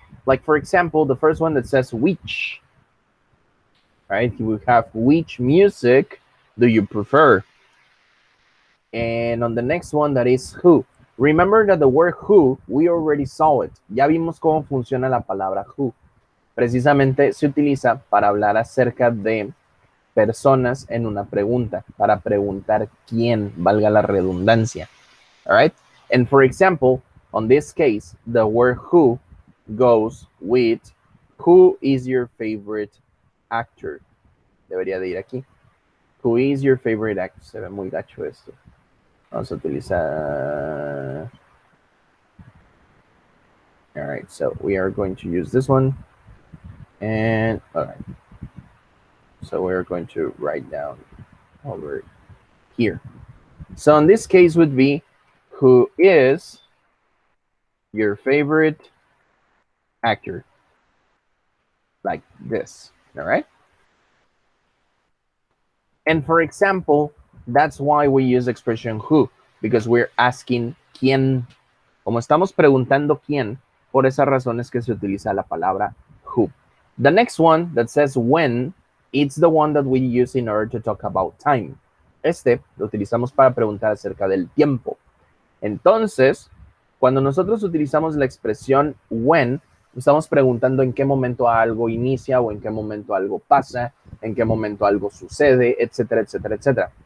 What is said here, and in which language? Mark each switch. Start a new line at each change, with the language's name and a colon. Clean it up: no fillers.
English: Like, for example, the first one that says which, right? You would have which music do you prefer? And on the next one, that is who. Remember that the word who, we already saw it.
Spanish: Ya vimos cómo funciona la palabra who. Precisamente se utiliza para hablar acerca de personas en una pregunta, para preguntar quién, valga la redundancia.
English: All right? And for example, on this case, the word who goes with who is your favorite actor.
Spanish: Debería de ir aquí.
English: Who is your favorite actor?
Spanish: Se ve muy gacho esto. Vamos a utilizar...
English: All right, so we are going to use this one. And, all right. So we're going to write down over here. So in this case would be, who is your favorite actor? Like this, all right? And for example, that's why we use expression who, because we're asking quién.
Spanish: Como estamos preguntando quién, por esa razón es que se utiliza la palabra who.
English: The next one that says when, it's the one that we use in order to talk about time.
Spanish: Este lo utilizamos para preguntar acerca del tiempo. Entonces, cuando nosotros utilizamos la expresión when, estamos preguntando en qué momento algo inicia o en qué momento algo pasa, en qué momento algo sucede, etcétera, etcétera, etcétera.